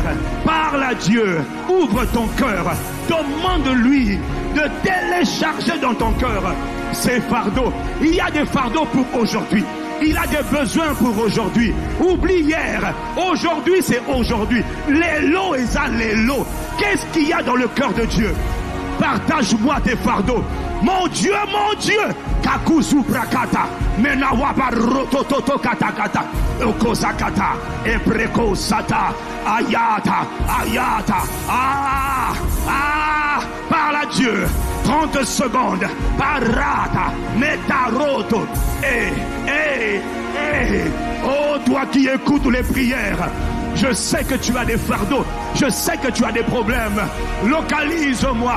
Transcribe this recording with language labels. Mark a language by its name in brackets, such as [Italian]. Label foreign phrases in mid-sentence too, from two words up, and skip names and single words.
[French] Parle à Dieu, ouvre ton cœur, demande-lui de télécharger dans ton cœur ces fardeaux. Il y a des fardeaux pour aujourd'hui. Il a des besoins pour aujourd'hui. Oublie hier. Aujourd'hui, c'est aujourd'hui. Les lots et ça, les lots. Qu'est-ce qu'il y a dans le cœur de Dieu? Partage-moi tes fardeaux. Mon Dieu, Kakuzu prakata, menawaba rotototo katakata, okozakata, ebreko sata, ayata, parle à Dieu, 30 secondes, parata, metaroto, oh toi qui écoutes les prières, je sais que tu as des fardeaux, je sais que tu as des problèmes, localise-moi.